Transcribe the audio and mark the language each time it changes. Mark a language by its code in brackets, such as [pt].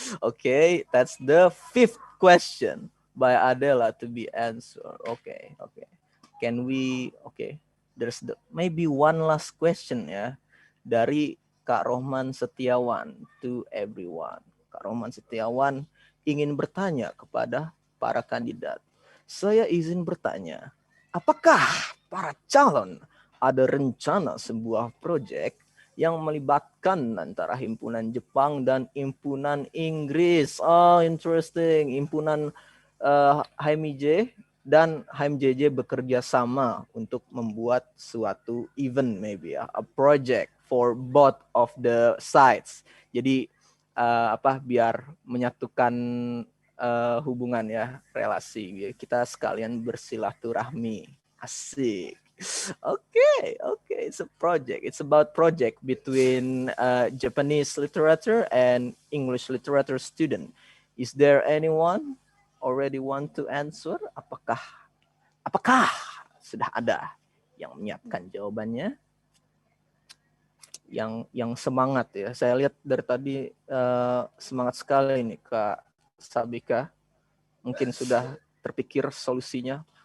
[en] Okay, that's the 5th question by Adela to be answered. Okay. Can we there's maybe one last question [id] ya dari [en] Kak Rohman Setiawan to everyone. [id] Kak Rohman Setiawan ingin bertanya kepada para kandidat. Saya izin bertanya, apakah para calon ada rencana sebuah proyek yang melibatkan antara himpunan Jepang dan himpunan Inggris? Oh, interesting. Himpunan HMIJ dan HMJJ bekerja sama untuk membuat suatu event maybe ya, [en] a project for both of the sides. [id] Jadi biar menyatukan hubungan ya, relasi. Kita sekalian bersilaturahmi. Asik. Okay. [en] It's a project. It's about project between Japanese literature and English literature student. Is there anyone already want to answer? [id] Apakah sudah ada yang menyiapkan jawabannya? Yang semangat ya. Saya lihat dari tadi semangat sekali ini Kak Sabika. Mungkin sudah terpikir solusinya.